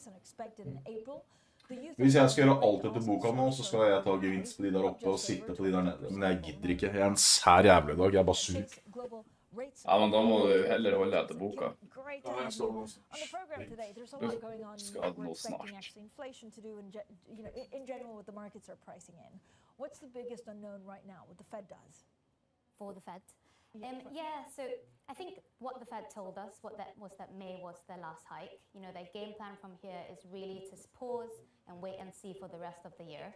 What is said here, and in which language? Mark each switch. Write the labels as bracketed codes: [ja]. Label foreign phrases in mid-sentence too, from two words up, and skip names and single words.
[no] Hvis jeg skal gjøre alt etter boka nå, så skal jeg ta gevinst på de der oppe og sitte på de der nede. Men jeg gidder ikke. Jeg en sær jævlig dag. Jeg bare sur. Ja, men da må du heller holde etter boka. Du skal ha noe snart. [en] What's the biggest unknown right now, what the Fed does? For the Fed? Yeah, so I think what the Fed told us was that May was their last hike. You know, their game plan from here is really to pause and wait and see for the rest of the year.